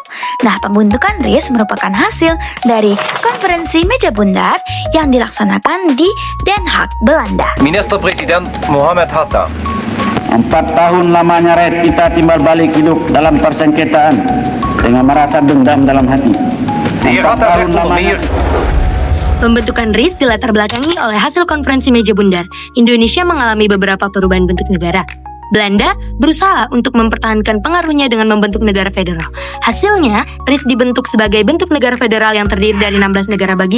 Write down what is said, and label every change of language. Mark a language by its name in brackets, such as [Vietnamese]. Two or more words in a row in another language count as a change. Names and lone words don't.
[Indonesian] Nah, pembentukan RIS merupakan hasil dari konferensi meja bundar yang dilaksanakan di Den Haag, Belanda. [Dutch] Minister-President Mohammed Hatta. [Indonesian] 4 tahun lamanya rakyat kita timbal balik hidup dalam persengketaan dengan merasa dendam dalam hati. [Dutch] De heer Hatta zegt onder meer... [Indonesian] Pembentukan RIS dilatar belakangi oleh hasil konferensi meja bundar. Indonesia mengalami beberapa perubahan bentuk negara. Belanda berusaha untuk mempertahankan pengaruhnya dengan membentuk negara federal. Hasilnya, RIS dibentuk sebagai bentuk negara federal yang terdiri dari 16 negara bagian.